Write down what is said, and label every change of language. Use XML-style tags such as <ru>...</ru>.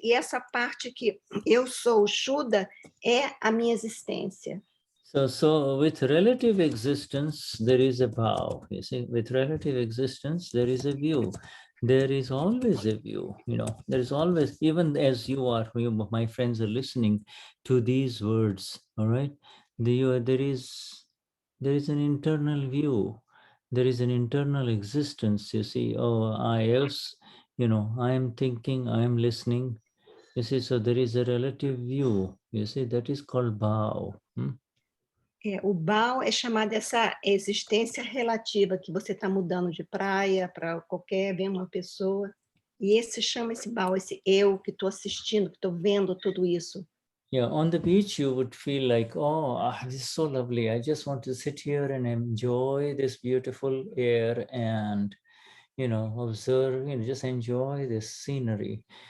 <pt>E essa parte que eu sou o Shuddha é a minha existência.</pt> <en>So with relative existence, there is a Bhaav. You see, with relative existence, there is a view. There is always a view, there is always, even as my friends are listening to these words, all right? There is an internal view. There is an internal existence, you see. Oh, I am thinking, I am listening. You see, so there is a relative view, you see, that is called Bhaav.</en> <pt>O Bhaav é chamada essa existência relativa, que você está mudando de praia para qualquer, vem uma pessoa, e esse chama esse Bhaav, esse eu que estou assistindo, que estou vendo tudo isso.</pt> <en>Yeah, on the beach, you would feel like, this is so lovely. I just want to sit here and enjoy this beautiful air and, observe, just enjoy this scenery.</en>